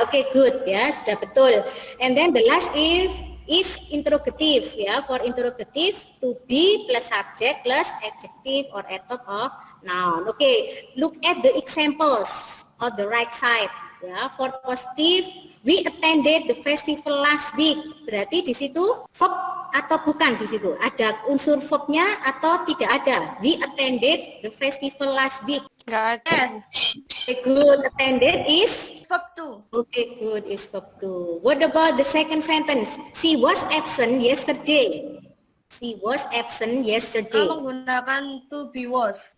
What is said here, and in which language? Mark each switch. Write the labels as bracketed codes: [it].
[en] Oke, good, ya, [id] sudah betul. [en] And then the last is interrogative, ya. For interrogative, to be plus subject plus adjective or adverb of noun. Oke, look at the examples on the right side, ya. For positive, we attended the festival last week. [id] Berarti di situ verb atau bukan di situ? Ada unsur verbnya atau tidak ada? [en] We attended the festival last week. [id] nggak ada. [en] yes. Okay, good. Attended is Verb two. okay, good is verb 2. What about the second sentence? She was absent yesterday. She was absent yesterday. [id] Menggunakan to be was.